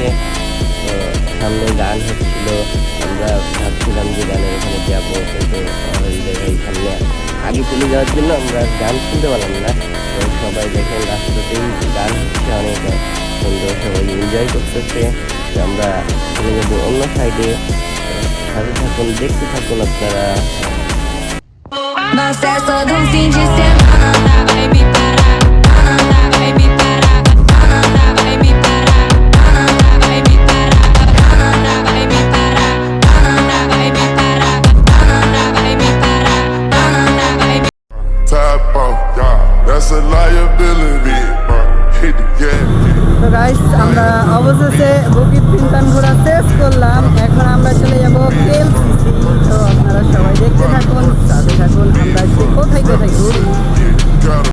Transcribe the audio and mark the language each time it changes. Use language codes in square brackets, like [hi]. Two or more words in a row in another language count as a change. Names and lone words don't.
[bn] সামনে গান হচ্ছিল, আমরা ভাবছিলাম যে গানের ওখানে যাবো, কিন্তু হৃদয় ভাই সামনে আগে চলে যাওয়ার জন্য আমরা গান শুনতে পারলাম না। তো সবাই দেখেন রাস্তাতেই গান হচ্ছে, অনেক সুন্দর, সবাই এনজয় করতেছে। তো আমরা চলে যাবো অন্য সাইডে, সাথে থাকুন, দেখতে থাকুন আপনারা। [pt] Mas essa de fim de semana vai me parar, vai me parar, vai me parar, vai me parar, vai me parar, vai me parar, vai me parar, vai me [en] Tap out, yeah, that's a liability. Hit the gas. [bn] তো গাইস, আমরা অবশেষে বুকিত বিনতান ঘোরা শেষ করলাম। এখন আমরা চলে যাব KLCC। তো আপনারা সবাই দেখতে থাকুন, সাথে থাকুন, আমরা কোথায় কোথায় ঘুরি।